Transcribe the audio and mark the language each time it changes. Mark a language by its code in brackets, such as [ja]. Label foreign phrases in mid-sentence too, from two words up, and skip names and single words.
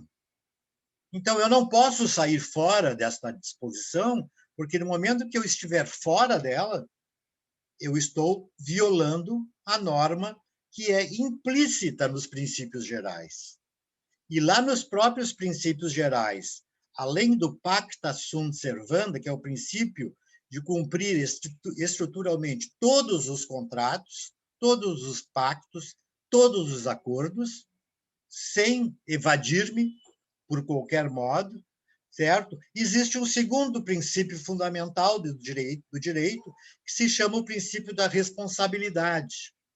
[pt] Então, eu não posso sair fora desta disposição, porque no momento que eu estiver fora dela, eu estou violando a norma que é implícita nos princípios gerais. E lá nos próprios princípios gerais, além do [la] pacta sunt servanda, [pt] que é o princípio de cumprir estruturalmente todos os contratos, todos os pactos, todos os acordos, sem evadir-me por qualquer modo, certo? Existe um segundo princípio fundamental do direito, que se chama o princípio da responsabilidade.